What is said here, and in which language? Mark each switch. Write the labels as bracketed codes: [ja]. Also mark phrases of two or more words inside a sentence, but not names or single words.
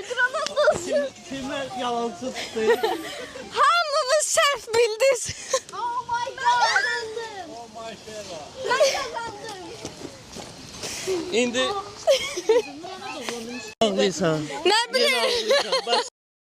[az] Granadası. [tr] Kimler yalancı tuttu? [az] Hamımız səhv bildik. [en] Oh my god! [tr] Ben kazandım. [az] İndi ağlayırsan. Nə bileyim.